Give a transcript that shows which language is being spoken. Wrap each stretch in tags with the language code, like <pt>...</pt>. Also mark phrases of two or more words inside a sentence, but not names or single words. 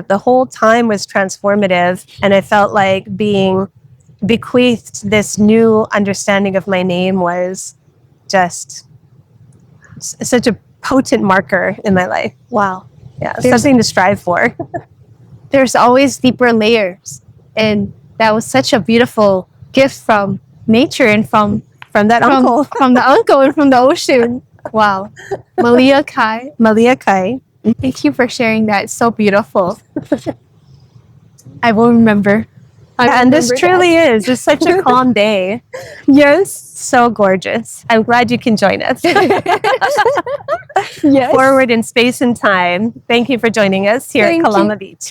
<en>The whole time was transformative. And I felt like being bequeathed this new understanding of my name was just such a potent marker in my life. Wow. Yeah, something to strive for. There's always deeper layers. And that was such a beautiful gift from nature and from that uncle. From the uncle and from the ocean. Wow. Malia Kai. Malia Kai. Thank you for sharing that. It's so beautiful. I will remember. And this truly is. It's such a calm day. Yes. So gorgeous. I'm glad you can join us. Yes. Forward in space and time. Thank you for joining us here at Kalama Beach.</en>